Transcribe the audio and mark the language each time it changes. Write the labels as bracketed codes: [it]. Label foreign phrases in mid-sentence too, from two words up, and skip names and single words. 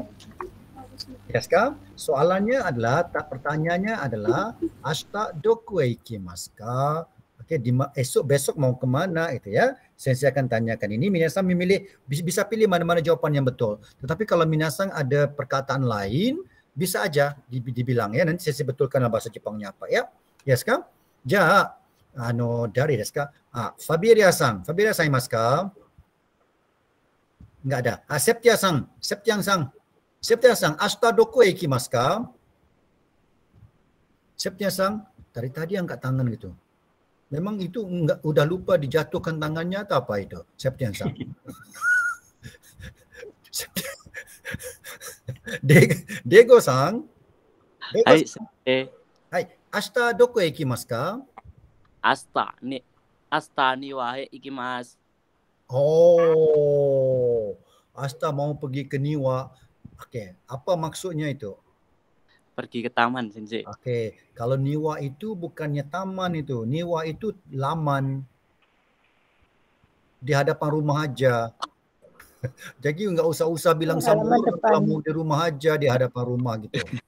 [ms] Yes, kan? Soalannya adalah, pertanyaannya adalah [ja] 明日どこへ行きますか? [ms] Oke, besok mau kemana itu ya. Sensei akan tanyakan ini. Minasan memilih, bisa pilih mana-mana jawapan yang betul. Tetapi kalau minasan ada perkataan lain, bisa aja dibilang ya. Nanti sensei betulkan bahasa Jepangnya apa ya. Yes, kan? [ja] じゃ、だりですか? Fabiria-san imasu ka? [id] Enggak ada. [ja] Septia-san, 明日どこへ行きますか? Septia-san, [ms] tadi angkat tangan gitu. Memang itu enggak, udah lupa dijatuhkan tangannya atau apa itu? Septia-san. Dego-san. [ja] はい、先生. はい、明日どこへ行きますか? Asta 庭行きます. [ms] Oh, ashita mau pergi ke Niwa. Oke, apa maksudnya itu? Pergi ke taman, sensei. Oke, kalau Niwa itu bukannya taman itu. Niwa itu laman. Di hadapan rumah aja. Jadi nggak usah bilang sama kamu di rumah aja, di hadapan rumah gitu.